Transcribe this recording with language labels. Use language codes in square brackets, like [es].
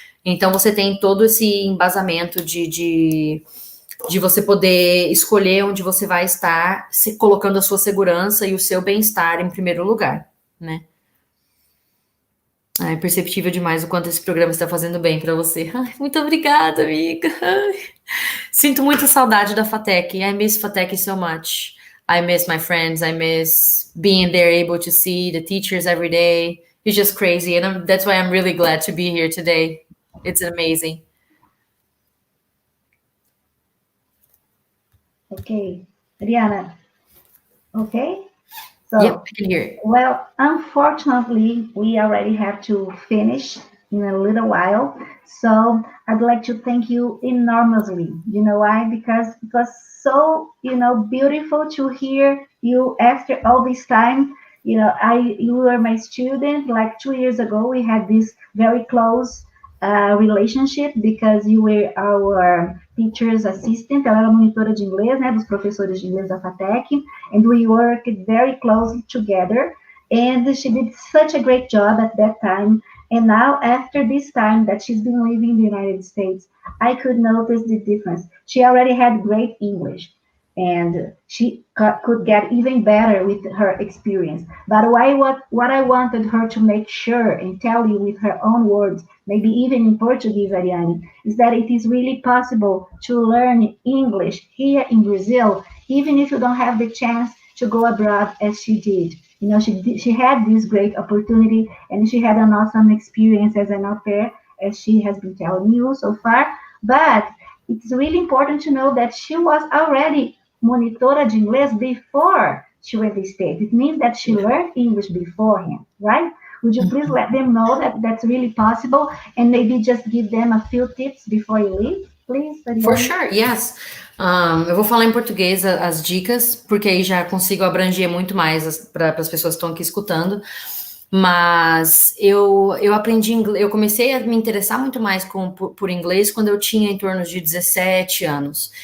[pt] Então, você tem todo esse embasamento de você poder escolher onde você vai estar, se colocando a sua segurança e o seu bem-estar em primeiro lugar, né? É perceptível demais o quanto esse programa está fazendo bem para você. Ai, muito obrigada, amiga. Ai. Sinto muita saudade da FATEC. [en] I miss FATEC so much. I miss my friends. I miss being there, able to see the teachers every day. It's just crazy. And that's why I'm really glad to be here today. It's amazing. Okay. Aryane, okay? So, yep, I can hear it. Well, unfortunately, we already have to finish in a little while. So I'd like to thank you enormously. You know why? Because it was so, beautiful to hear you after all this time. You were my student. Like 2 years ago, we had this very close relationship because you were our teacher's assistant. [pt] Ela era monitora de inglês, né, dos professores de inglês da FATEC, [en] and we worked very closely together. And she did such a great job at that time. And now, after this time that she's been living in the United States, I could notice the difference. She already had great English, and she could get even better with her experience. But what I wanted her to make sure and tell you with her own words, maybe even in Portuguese, Aryane, is that it is really possible to learn English here in Brazil, even if you don't have the chance to go abroad as she did. She had this great opportunity, and she had an awesome experience as an au pair, as she has been telling you so far. But it's really important to know that she was already [pt] monitora de inglês [en] before she went to the States. It means that she learned English beforehand, right? Would you please let them know that that's really possible, and maybe just give them a few tips before you leave, please? For sure, yes. [pt] Eu vou falar em português as dicas, porque aí já consigo abranger muito mais para as pessoas que estão aqui escutando. Mas eu aprendi inglês, eu comecei a me interessar muito mais por inglês quando eu tinha em torno de 17 anos.